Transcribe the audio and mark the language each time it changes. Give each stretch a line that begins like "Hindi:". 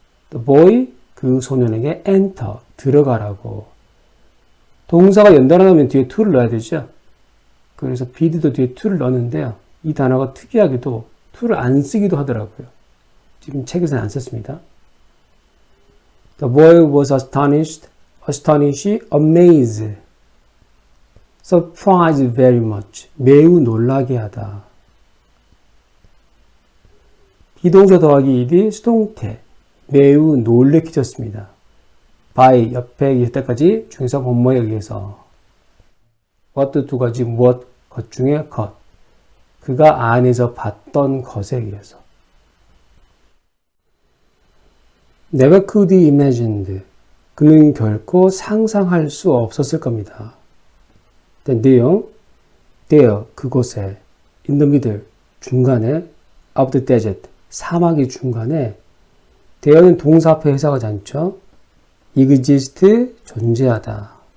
English: The boy,
Korean: 그 소년에게
English: enter, 들어가라고.
Korean: 동사가 연달아 나오면 뒤에 to를 넣어야 되죠. 그래서 bid도 뒤에 to를 넣었는데요. 이 단어가 특이하게도 to를 안 쓰기도 하더라고요. 지금 책에서는 안 썼습니다.
English: The boy was astonished, amazed, surprised very much.
Korean: 매우 놀라게 하다. 비동사 더하기 ed, 수동태. 매우 놀래키셨습니다. by, 옆에 있을 때까지 중에서 본모에 의해서. what 두 가지 무엇, 것 중에 것. 그가 안에서 봤던 것에 의해서.
English: Never could he imagined.
Korean: 그는 결코 상상할 수 없었을 겁니다. 내용, there, 그곳에,
English: in the middle,
Korean: 중간에,
English: of the desert,
Korean: 사막의 중간에, there는 동사 앞에 해석하지 않죠. exist, 존재하다.